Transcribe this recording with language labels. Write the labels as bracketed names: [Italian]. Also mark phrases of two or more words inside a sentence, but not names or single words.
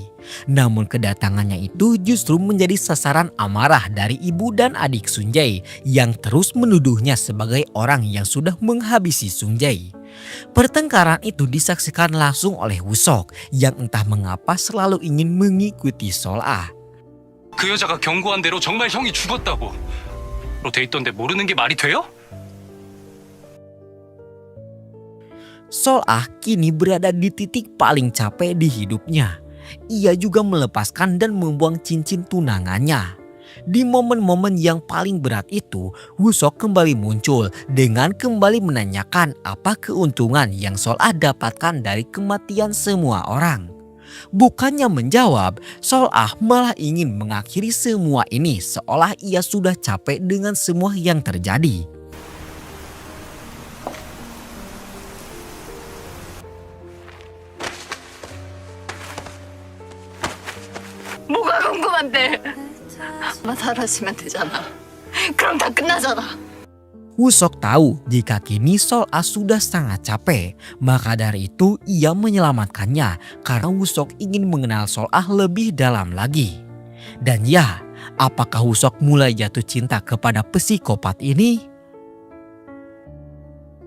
[Indonesian] Namun kedatangannya itu justru menjadi sasaran amarah dari ibu dan adik Sung Jae yang terus menuduhnya sebagai orang yang sudah menghabisi Sung Jae. Pertengkaran itu disaksikan langsung oleh Woo-seok yang entah mengapa selalu ingin mengikuti Sol-ah. [Korean] 그 여자가 경고한 대로 정말 형이 죽었다고 로 돼 있던데 모르는 게 말이 돼요? [Indonesian] Sol-ah kini berada di titik paling capek di hidupnya. Ia juga melepaskan dan membuang cincin tunangannya. Di momen-momen yang paling berat itu, Woo-seok kembali muncul dengan kembali menanyakan apa keuntungan yang Sol-ah dapatkan dari kematian semua orang. Bukannya menjawab, Sol-ah malah ingin mengakhiri semua ini seolah ia sudah capek dengan semua yang terjadi. [Korean] 뭐가 궁금한데? 나 사라지면 되잖아. 그럼 다 끝나잖아. [Indonesian] Woo-seok tahu jika kini Sol-ah sudah sangat capek, maka dari itu ia menyelamatkannya karena Woo-seok ingin mengenal Sol-ah lebih dalam lagi. Dan ya, apakah Woo-seok mulai jatuh cinta kepada psikopat ini?